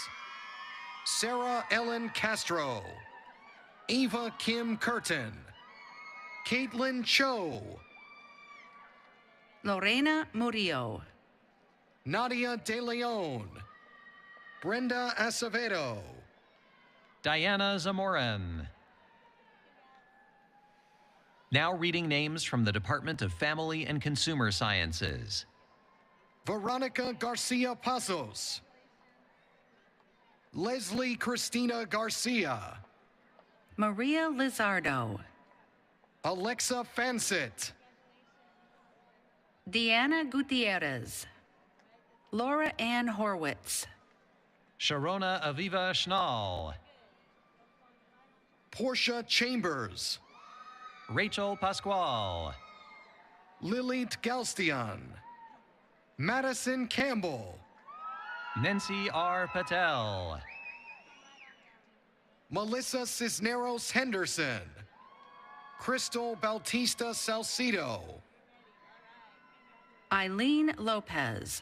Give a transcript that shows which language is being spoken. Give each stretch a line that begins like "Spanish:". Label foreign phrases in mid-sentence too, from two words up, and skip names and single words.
English: Sarah Ellen Castro. Eva Kim Curtin. Caitlin Cho. Lorena Murillo. Nadia De Leon. Brenda Acevedo. Diana Zamoran. Now reading names from the Department of Family and Consumer Sciences. Veronica Garcia Pasos. Leslie Christina Garcia. Maria Lizardo. Alexa Fansett. Deanna Gutierrez. Laura Ann Horwitz. Sharona Aviva Schnall. Portia Chambers. Rachel Pasquale. Lilith Galstian. Madison Campbell. Nancy R. Patel. Melissa Cisneros Henderson. Crystal Bautista Salcido. Eileen Lopez.